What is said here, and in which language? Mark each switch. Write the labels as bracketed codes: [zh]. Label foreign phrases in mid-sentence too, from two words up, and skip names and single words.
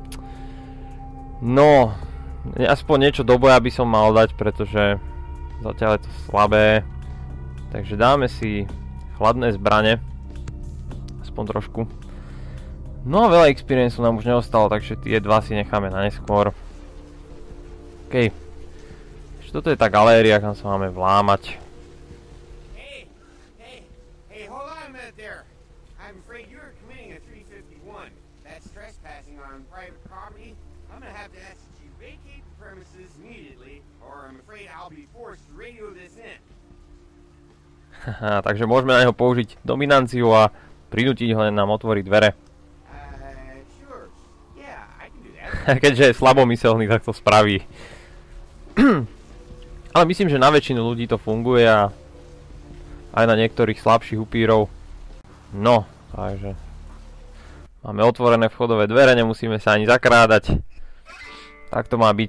[sk] No, aspoň niečo do boja by som mal dať, pretože zatiaľ je to slabé. Takže dáme si chladné zbrane. Aspoň trošku. No a veľa experience nám už neostalo, takže tie dva si necháme na neskôr. OK. Takže toto je tá galéria, kam sa máme vlámať. [en] Hey, hold on a minute there. I'm afraid you're committing a 351. That's trespassing on private property. I'm gonna have to ask that you vacate the premises immediately, or I'm afraid I'll be forced to radio this in. [sk] Haha, takže môžeme na neho použiť dominanciu a prinútiť ho len nám otvoriť dvere. [en] Sure. Yeah, I can do that. [sk] Keďže je slabomyselný, tak to spraví. Ale myslím, že na väčšinu ľudí to funguje a aj na niektorých slabších upírov. No, takže máme otvorené vchodové dvere, nemusíme sa ani zakrádať. Tak to má byť.